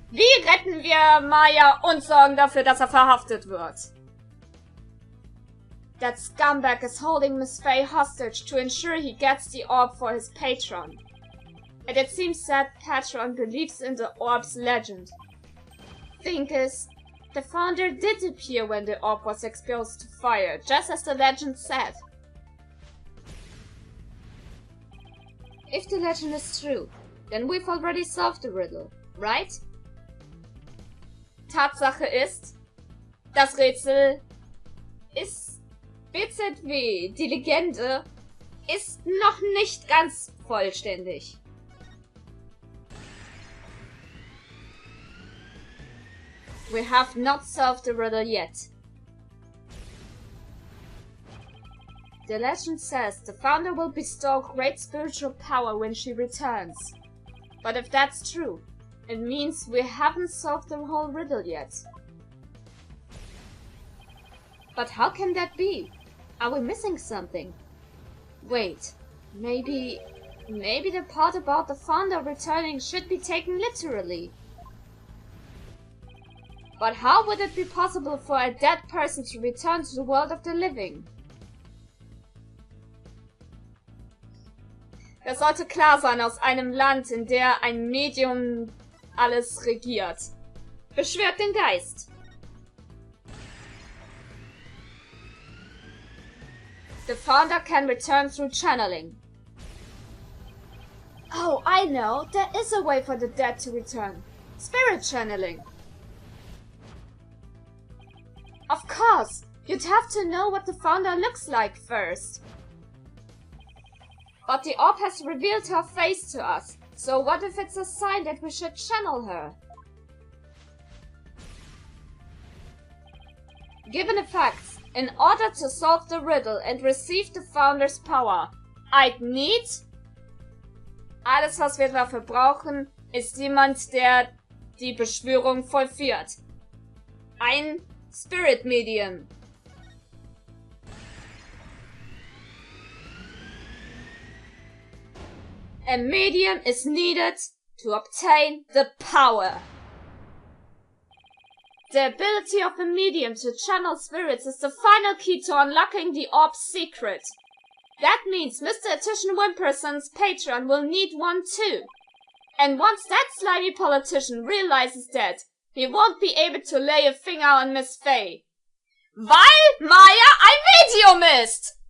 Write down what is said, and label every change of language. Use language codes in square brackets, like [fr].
[de] Wie retten wir Maya und sorgen dafür, dass verhaftet wird? [en] That scumbag is holding Miss Fey hostage to ensure he gets the orb for his patron. And it seems that patron believes in the orb's legend. Thing is, the founder did appear when the orb was exposed to fire, just as the legend said. If the legend is true, then we've already solved the riddle, right? [de] Tatsache ist, das Rätsel ist BZW, die Legende, ist noch nicht ganz vollständig. [en] We have not solved the riddle yet. The legend says the founder will bestow great spiritual power when she returns. But if that's true, it means we haven't solved the whole riddle yet. But how can that be? Are we missing something? Wait, maybe the part about the founder returning should be taken literally. But how would it be possible for a dead person to return to the world of the living? [de] Das sollte klar sein aus einem Land, in der ein Medium alles regiert. Beschwört den Geist. [en] The founder can return through channeling. Oh, I know. There is a way for the dead to return. Spirit channeling. course. You'd have to know what the founder looks like first. But the orb has revealed her face to us, so what if it's a sign that we should channel her? Given the facts, in order to solve the riddle and receive the founder's power, I'd need... [de] Alles, was wir dafür brauchen, ist jemand, der die Beschwörung vollführt. Ein Spirit Medium. [en] A medium is needed to obtain the power. The ability of a medium to channel spirits is the final key to unlocking the orb's secret. That means Mr. Attention Wimperson's patron will need one too. And once that slimy politician realizes that, he won't be able to lay a finger on Miss Fey. [de] Weil Maya ein Medium ist!